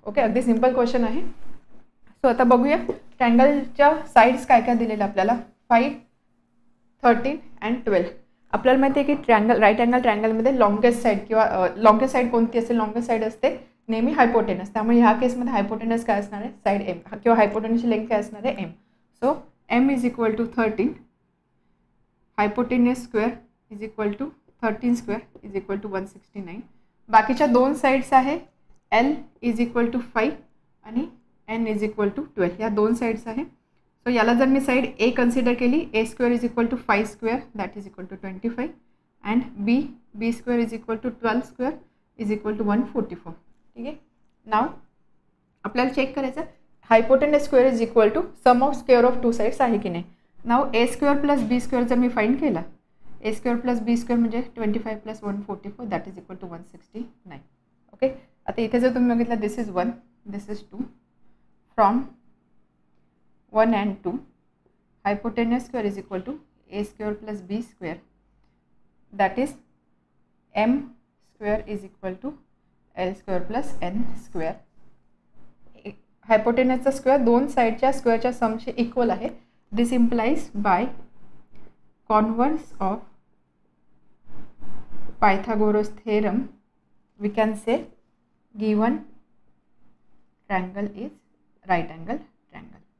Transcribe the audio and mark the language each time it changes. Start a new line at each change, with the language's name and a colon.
Marathi: Okay, अगदी simple question आहे. So आता बघूया ट्रँगलच्या साईड्स काय काय दिलेलं आपल्याला, 5, 13 अँड 12. आपल्याला माहिती आहे की triangle right angle ट्रँगलमध्ये longest side किंवा लॉंगेस्ट साईड कोणती असेल, लॉंगेस्ट साईड असते नेहमी हायपोटेनस. त्यामुळे ह्या केसमध्ये हायपोटेनस काय असणार आहे, साईड एम किंवा हायपोटेनसची लेंथ काय असणार आहे, M.
English: So M is equal to 13, hypotenuse square is equal to 13 square is equal to 169.
Marathi: बाकीच्या दोन साईड्स आहे
English: L is equal to 5
Marathi: आणि
English: N is equal to 12.
Marathi: या दोन साईड्स आहे.
English: So याला जर मी side ए consider केली, ए square is equal to 5 square that is equal to 25 and B square is equal to 12 square is equal to 144.
Marathi: ठीक आहे. नाव आपल्याला चेक करायचं
English: hypotenuse square is equal to sum of square of two sides
Marathi: आहे की नाही. नाव ए square plus बी square जर मी find केला, ए square plus बी square म्हणजे 25 plus 144 that is equal to 169. Okay. आता इथे जर तुम्ही बघितलं
English: This is 1, this is 2, from 1 and 2 hypotenuse square is equal to a square plus b square, that is m square is equal to l square plus n square.
Marathi: हायपोटेनसचा square दोन साईडच्या स्क्वेअरच्या Samshi equal आहे.
English: This implies by converse of Pythagoras theorem we can say given triangle is right angle triangle.